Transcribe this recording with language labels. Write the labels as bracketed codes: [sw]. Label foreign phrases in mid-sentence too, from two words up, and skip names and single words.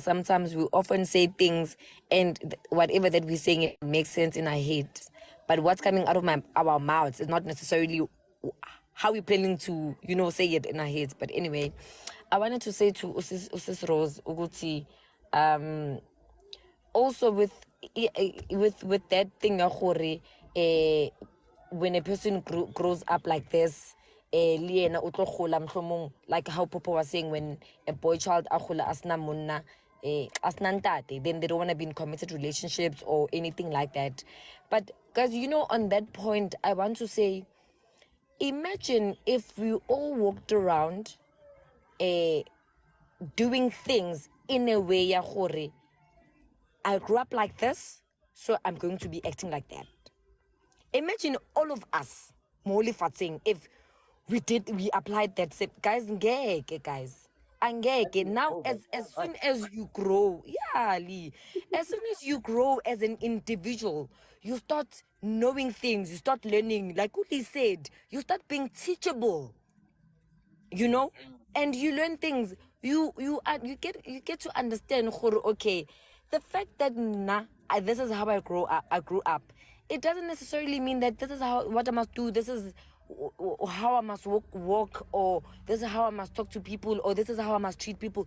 [en] Sometimes we often say things, and whatever that we're saying, it makes sense in our heads. But what's coming out of our mouths is not necessarily how we're planning to, you know, say it in our heads. But anyway, I wanted to say to Usis Rose Uguti, also with that thing [nso] ya gore, [en] when a person grows up like this, [st] le yena o tlo gola mohlomong, [en] like how Popo was saying, when a boy child [st] a gola a sena monna, a sena ntate, [en] then they don't want to be in committed relationships or anything like that. But guys, you know, on that point, I want to say, imagine if we all walked around doing things in a way [nso] ya gore, [en] I grew up like this, so I'm going to be acting like that. Imagine all of us, Moli Fatsing, if we applied that same, guys, [zu] ngeke, guys. Angeke. [en] Now, as soon as you grow, yeah, Lee, as soon as you grow as an individual, you start knowing things, you start learning, like Uli said, you start being teachable, you know, and you learn things. You get to understand, okay, the fact that this is how I grew up, it doesn't necessarily mean that this is what I must do, this is how I must walk, or this is how I must talk to people, or this is how I must treat people.